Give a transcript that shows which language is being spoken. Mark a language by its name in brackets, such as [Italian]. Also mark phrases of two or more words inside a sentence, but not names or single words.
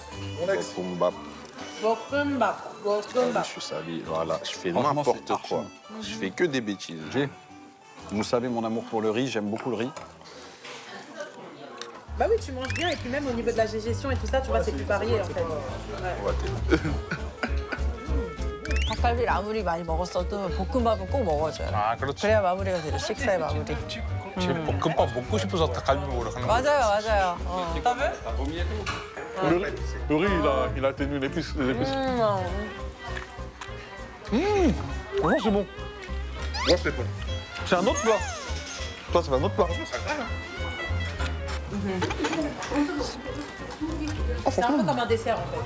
[Korean] Bokumbap. Bokumbap. Bokumbap. [French] Je suis salé, voilà. Je fais Franchement, n'importe c'est archi quoi. bon. Je fais que des bêtises. Vous savez mon amour pour le riz, j'aime beaucoup le riz. Bah oui, tu manges bien et puis même au niveau de la digestion et tout ça, tu vois, c'est plus varié en fait. [Korean] 닭갈비를 아무리 많이 먹었어도 볶음밥은 꼭 먹어줘요. 아, 그렇지. 그래야 마무리가 되죠. 식사의 마무리. 제 볶음밥 먹고 싶어서 닭갈비 먹으러 가는 거야. 맞아요, 맞아요. 어. [French] Le riz, il a atténué l'épice. Franchement, c'est bon. Moi, c'est bon. C'est un autre plat. Toi, c'est un autre plat. C'est un peu comme un dessert en fait.